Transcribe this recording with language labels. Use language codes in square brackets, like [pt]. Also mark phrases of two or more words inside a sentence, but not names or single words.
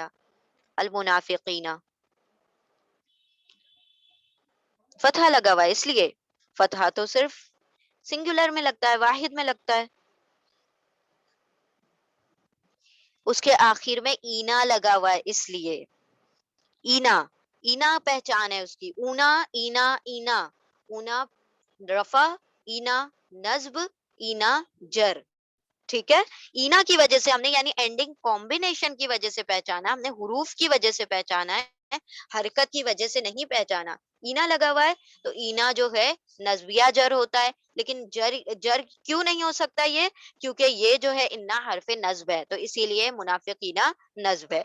[ur] المنافقین فتحہ لگا ہوا ہے اس لیے. فتحہ تو صرف سنگولر میں لگتا ہے، واحد میں لگتا ہے. اس کے آخر میں اینا لگا ہوا ہے اس لیے. اینا اینا پہچان ہے اس کی. اونا اینا اینا. اونا رفع، اینا نصب، اینا جر. ٹھیک ہے. اینا کی وجہ سے ہم نے یعنی [en] ending combination [ur] کی وجہ سے پہچانا، ہم نے حروف کی وجہ سے پہچانا ہے، حرکت کی وجہ سے نہیں پہچانا. اینا لگا ہوا ہے تو اینا جو ہے نصبیہ جر ہوتا ہے. لیکن جر جر کیوں نہیں ہو سکتا یہ؟ کیونکہ یہ جو ہے انا حرف نصب ہے تو اسی لیے منافقینا نصب ہے.